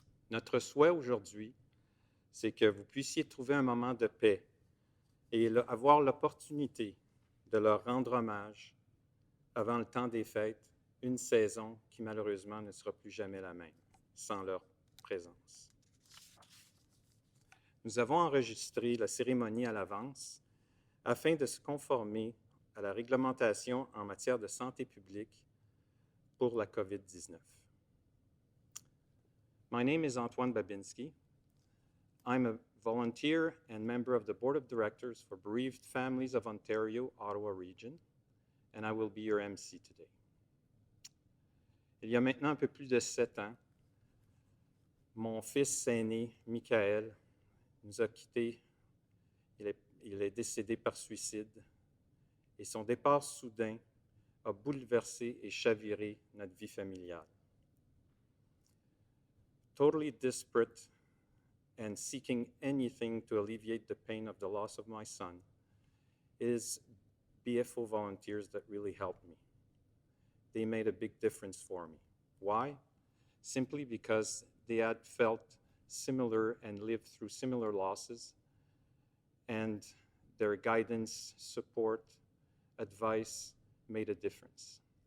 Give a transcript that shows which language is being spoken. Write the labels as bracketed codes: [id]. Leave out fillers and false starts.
[fr] Notre souhait aujourd'hui, c'est que vous puissiez trouver un moment de paix et avoir l'opportunité de leur rendre hommage avant le temps des fêtes, une saison qui malheureusement ne sera plus jamais la même sans leur présence. Nous avons enregistré la cérémonie à l'avance afin de se conformer à la réglementation en matière de santé publique pour la COVID-19. [en] My name is Antoine Babinski. I'm a volunteer and member of the Board of Directors for Bereaved Families of Ontario, Ottawa region, and I will be your MC today. [fr] Il y a maintenant un peu plus de 7 ans, mon fils aîné, Michael, nous a quittés. Il est décédé par suicide et son départ soudain a bouleversé et chaviré notre vie familiale. [en] Totally desperate and seeking anything to alleviate the pain of the loss of my son, it is BFO volunteers that really helped me. They made a big difference for me. Why? Simply because they had felt similar and lived through similar losses, and their guidance, support, advice made a difference.